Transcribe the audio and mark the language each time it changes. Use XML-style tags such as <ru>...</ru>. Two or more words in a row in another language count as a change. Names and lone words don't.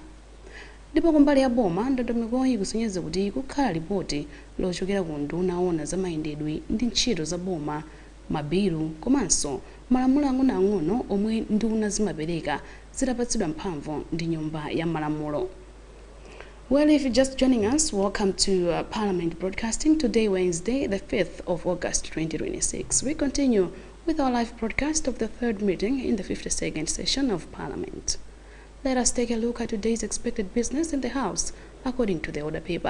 <ny>Ndipo kumbali ya boma ndondomekoyi ikusonyeza kuti kukhala lipoti lochokera ku nduna owona za mayendedwe ndi ntchito za boma, mabilu komanso malamulo ang'onoang'ono omwe nduna zimapereka zitapatsidwa mphamvu ndi Nyumba ya Malamulo.</ny> <en>Well, if you're just joining us, welcome to Parliament Broadcasting. Today, Wednesday, the 5th of August 2026. We continue with our live broadcast of the third meeting in the 52nd session of Parliament. Let us take a look at today's expected business in the House according to the order paper.</en>